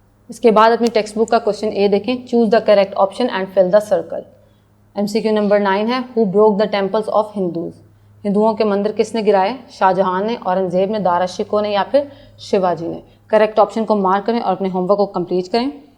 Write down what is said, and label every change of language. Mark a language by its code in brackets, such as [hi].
[ur] اس کے بعد اپنی ٹیکسٹ بک کا کوشچن اے دیکھیں. [en] Choose the correct option and fill the circle. [ur] MCQ number 9 ہے. [en] Who broke the temples of Hindus. [ur] ہندوؤں کے مندر کس نے گرائے؟ شاہ جہاں نے, اورنگزیب نے, دارا شکو نے, یا پھر شیواجی نے. کریکٹ آپشن کو مارک کریں اور اپنے ہوم ورک کو کمپلیٹ کریں.